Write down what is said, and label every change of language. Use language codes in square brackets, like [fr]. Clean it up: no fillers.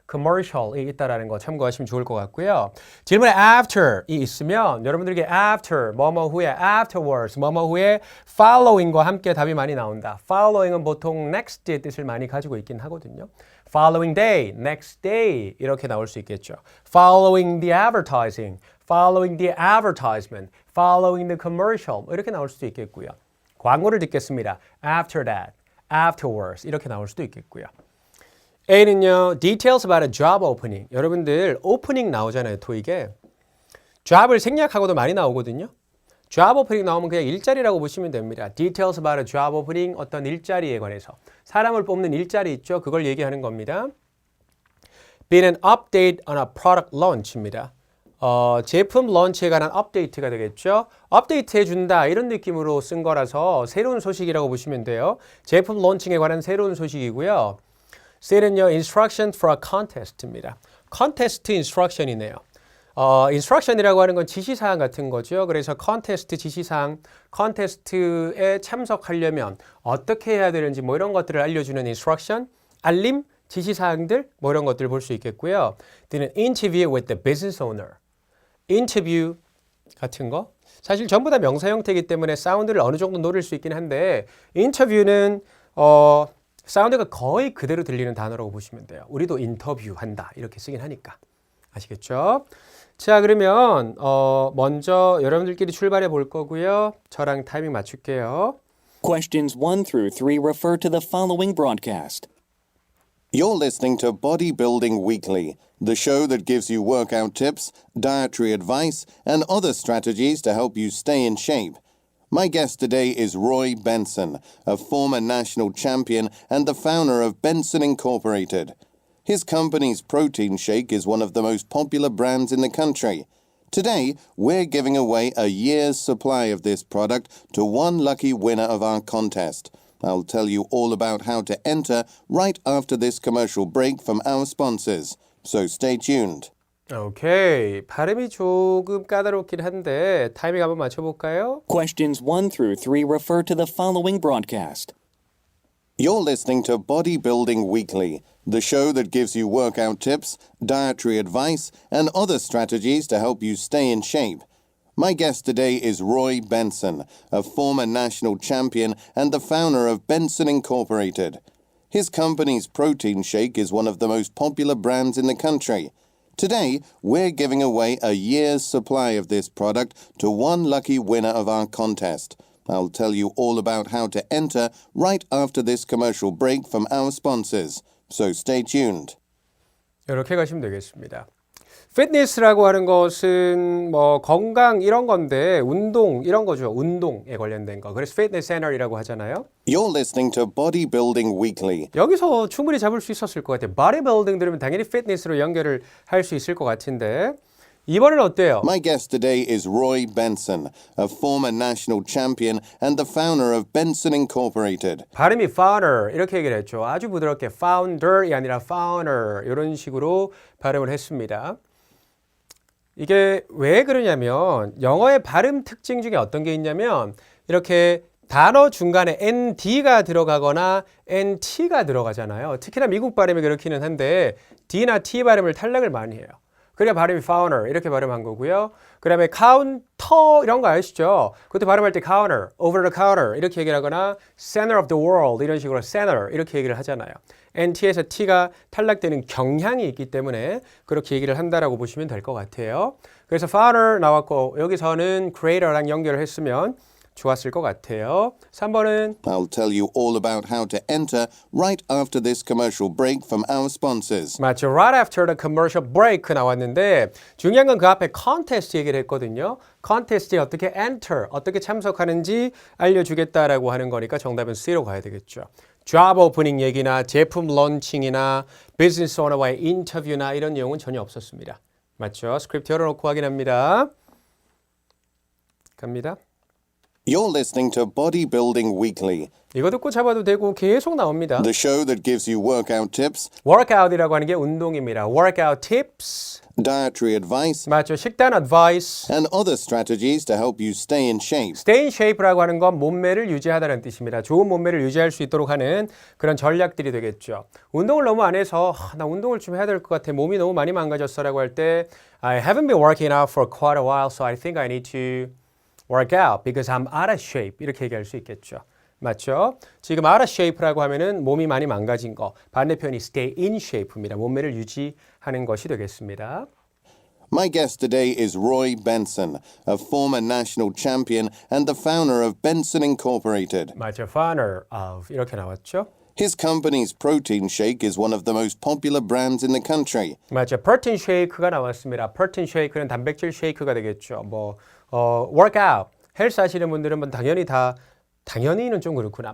[ko] commercial이 있다라는 거 참고하시면 좋을 것 같고요. 질문에 after이 있으면 여러분들에게 after, 뭐뭐 후에, afterwards, 뭐뭐 후에 following과 함께 답이 많이 나온다. following은 보통 next의 뜻을 많이 가지고 있긴 하거든요. [en] following day, next day [ko] 이렇게 나올 수 있겠죠. [en] following the advertising, following the advertisement, following the commercial [ko] 이렇게 나올 수도 있겠고요. 광고를 듣겠습니다. [en] after that. [ko] afterwards 이렇게 나올 수도 있겠고요. A는요. [en] details about a job opening. [ko] 여러분들 오프닝 나오잖아요. 토익에. job을 생략하고도 많이 나오거든요. job opening 나오면 그냥 일자리라고 보시면 됩니다. [en] details about a job opening [ko] 어떤 일자리에 관해서. 사람을 뽑는 일자리 있죠. 그걸 얘기하는 겁니다. [en] B는 an update on a product launch입니다. [ko] 제품 런치에 관한 업데이트가 되겠죠. 업데이트 해준다 이런 느낌으로 쓴 거라서 새로운 소식이라고 보시면 돼요. 제품 런칭에 관한 새로운 소식이고요. [en] C는요, instruction for a contest입니다. contest instruction이네요. [ko] instruction이라고 하는 건 지시사항 같은 거죠. 그래서 contest 지시사항, contest에 참석하려면 어떻게 해야 되는지 뭐 이런 것들을 알려주는 instruction, 알림, 지시사항들 뭐 이런 것들을 볼 수 있겠고요. [en] D는 interview with the business owner. [ko] 인터뷰 같은 거 사실 전부 다 명사 형태이기 때문에 사운드를 어느 정도 노릴 수 있긴 한데 인터뷰는 사운드가 거의 그대로 들리는 단어라고 보시면 돼요. 우리도 인터뷰한다 이렇게 쓰긴 하니까 아시겠죠? 자 그러면 먼저 여러분들끼리 출발해 볼 거고요. 저랑 타이밍 맞출게요. [en] Questions 1 through 3 refer to the following broadcast. You're listening to Bodybuilding Weekly, the show that gives you workout tips, dietary advice, and other strategies to help you stay in shape. My guest today is Roy Benson, a former national champion and the founder of Benson Incorporated. His company's protein shake is one of the most popular brands in the country. Today, we're giving away a year's supply of this product to one lucky winner of our contest. I'll tell you all about how to enter right after this commercial break from our sponsors. So stay tuned. [ko] 오케이. 발음이 조금 까다롭긴 한데 타이밍 한번 맞춰볼까요? [en] Questions 1 through 3 refer to the following broadcast. You're listening to Bodybuilding Weekly, the show that gives you workout tips, dietary advice, and other strategies to help you stay in shape. My guest today is Roy Benson, a former national champion and the founder of Benson Incorporated. His company's protein shake is one of the most popular brands in the country. Today, we're giving away a year's supply of this product to one lucky winner of our contest. I'll tell you all about how to enter right after this commercial break from our sponsors. So stay tuned. [ko] 이렇게 가시면 되겠습니다. fitness라고 하는 것은 뭐 건강 이런 건데 운동 이런 거죠. 운동에 관련된 거. 그래서 fitness center이라고 하잖아요. [en] You're listening to Bodybuilding Weekly. [ko] 여기서 충분히 잡을 수 있었을 것 같아요. bodybuilding 들으면 당연히 fitness로 연결을 할 수 있을 것 같은데 이번엔 어때요? [en] My guest today is Roy Benson, a former national champion and the founder of Benson Incorporated. [ko] 발음이 founder 이렇게 얘기를 했죠. 아주 부드럽게 founder이 아니라 founder 이런 식으로 발음을 했습니다. 이게 왜 그러냐면 영어의 발음 특징 중에 어떤 게 있냐면 이렇게 단어 중간에 nd가 들어가거나 nt가 들어가잖아요. 특히나 미국 발음이 그렇기는 한데 d나 t 발음을 탈락을 많이 해요. 그러니까 발음이 founder 이렇게 발음한 거고요. 그 다음에 counter 이런 거 아시죠? 그것도 발음할 때 counter, [en] over the counter [ko] 이렇게 얘기를 하거나 [en] center of the world [ko] 이런 식으로 center 이렇게 얘기를 하잖아요. NT에서 T가 탈락되는 경향이 있기 때문에 그렇게 얘기를 한다라고 보시면 될 것 같아요. 그래서 founder 나왔고 여기서는 creator랑 연결을 했으면 좋았을 것 같아요. 3번은 [en] I'll tell you all about how to enter right after this commercial break from our sponsors. [ko] 맞죠. [en] Right after the commercial break [ko] 나왔는데 중요한 건 그 앞에 contest 얘기를 했거든요. contest에 어떻게 enter, 어떻게 참석하는지 알려주겠다라고 하는 거니까 정답은 C로 가야 되겠죠. job opening 얘기나 제품 런칭이나 비즈니스 오너와의 인터뷰나 이런 내용은 전혀 없었습니다. 맞죠? 스크립트 열어놓고 확인합니다. 갑니다. [en] You're listening to Bodybuilding Weekly, [ko] 이거 듣고 잡아도 되고 계속 나옵니다. [en] the show that gives you workout tips, [ko] workout이라고 하는 게 운동입니다. [en] workout tips. dietary advice, [ko] 맞죠. 식단 advice. [en] and other strategies to help you stay in shape. [ko] stay in shape라고 하는 건 몸매를 유지하다는 뜻입니다. 좋은 몸매를 유지할 수 있도록 하는 그런 전략들이 되겠죠. 운동을 너무 안 해서 나 운동을 좀 해야 될 것 같아. 몸이 너무 많이 망가졌어라고 할 때 [en] I haven't been working out for quite a while, so I think I need to work out because I'm out of shape. [ko] 이렇게 얘기할 수 있겠죠. 맞죠? 지금 out of shape라고 하면은 몸이 많이 망가진 거. 반대편이 stay in shape입니다. 몸매를 유지하는 것이 되겠습니다. [en] My guest today is Roy Benson, a former national champion and the founder of Benson Incorporated. [ko] 맞죠. founder of 이렇게 나왔죠. [en] His company's protein shake is one of the most popular brands in the country. [ko] 맞죠. protein shake가 나왔습니다. protein shake는 단백질 쉐이크가 되겠죠. workout, 헬스 하시는 분들은 당연히는 좀 그렇구나.